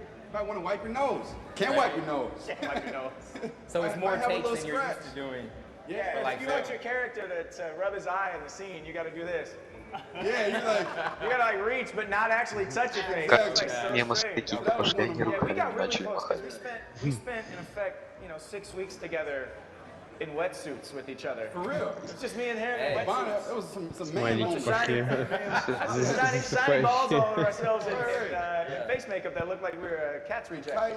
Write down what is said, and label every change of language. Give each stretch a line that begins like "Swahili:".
English: If I want to wipe your nose, can't wipe your nose. So it's more takes than you're used to doing. Yeah, Like if you want your character to rub his eye in the scene, you got to do this. Yeah, you're like you gotta like reach, but not actually touch your face.
Russian: Как немцы какие-то пошли, они руками начали махать.
English: We spent in effect, 6 weeks together in wetsuits with each other. For real? It's just me and him in wetsuits. That was some
Russian: Маленькие пошли.
English: Shiny balls all over ourselves in face makeup that looked like we were a cat's reject.